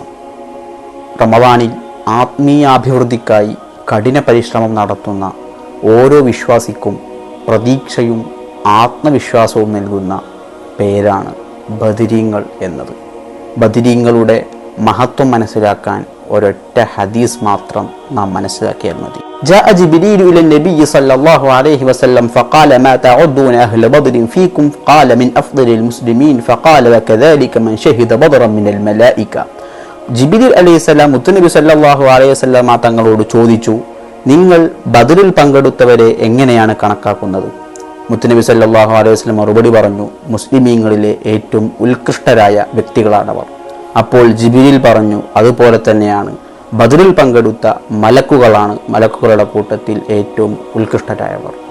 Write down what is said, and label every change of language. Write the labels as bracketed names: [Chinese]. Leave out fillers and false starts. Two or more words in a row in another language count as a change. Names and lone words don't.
[Malayalam] റമദാനിൽ ആത്മീയാഭിവൃദ്ധിക്കായി കഠിന പരിശ്രമം നടത്തുന്ന ഓരോ വിശ്വാസിക്കും പ്രതീക്ഷയും ആത്മവിശ്വാസവും നൽകുന്ന പേരാണ് ബദരീങ്ങൾ എന്നത്. ബദരീങ്ങളുടെ മഹത്വം മനസ്സിലാക്കാൻ ഒരൊറ്റ ഹദീസ് മാത്രം നാം മനസ്സിലാക്കിയാൽ മതി. [Arabic] جاء جبريل إلى النبي صلى الله عليه وسلم فقال ما تعدون أهل بدر فيكم قال من أفضل المسلمين فقال وكذلك من شهد بدرا من الملائكة. [Malayalam] ജിബ്രീൽ അലൈഹിസ്സലാം മുത്തുനബി [Arabic] صلى الله عليه وسلم [Malayalam] തങ്ങളോട് ചോദിച്ചു, നിങ്ങൾ ബദറിൽ പങ്കെടുത്തവരെ എങ്ങനെയാണ് കണക്കാക്കുന്നത്? മുത്തുനബി [Arabic] صلى الله عليه وسلم [Malayalam] മറുപടി പറഞ്ഞു, മുസ്ലിമീങ്ങളിലെ ഏറ്റവും ഉത്കൃഷ്ടരായ വ്യക്തികളാണവർ. അപ്പോൾ ജിബ്രീൽ പറഞ്ഞു, അതുപോലെ തന്നെയാണ് ബദറിൽ പങ്കെടുത്ത മലക്കുകളാണ് മലക്കുകളുടെ കൂട്ടത്തിൽ ഏറ്റവും ഉത്കൃഷ്ടരായവർ.